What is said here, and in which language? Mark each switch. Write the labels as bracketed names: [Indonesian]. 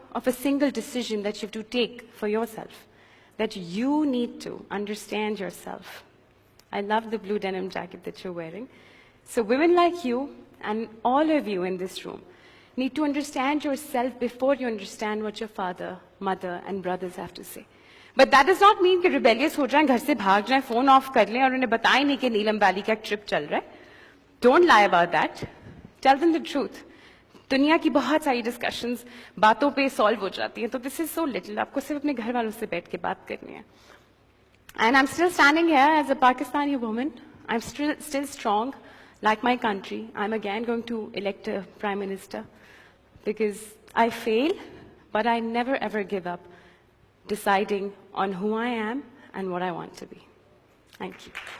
[English] of a single decision that you have to take for yourself, that you need to understand yourself. I love the blue denim jacket that you're wearing. So women like you and all of you in this room need to understand yourself before you understand what your father, mother and brothers have to say. But that does not mean [Hindi] कि rebellious हो जाएं, घर से भाग जाएं, phone off कर लें और उन्हें बताएं नहीं कि नीलम वैली का trip चल रहा है. [English] Don't lie about that. Tell them the truth. [Hindi] दुनिया की बहुत सारी discussions बातों पे solve हो जाती हैं, तो [English] this is so little. [Hindi] आपको सिर्फ अपने घर वालों से बैठ के बात करनी है. [English] And I'm still standing here as a Pakistani woman. I'm still strong, like my country. I'm again going to elect a prime minister because I fail, but I never ever give up deciding on who I am and what I want to be. Thank you.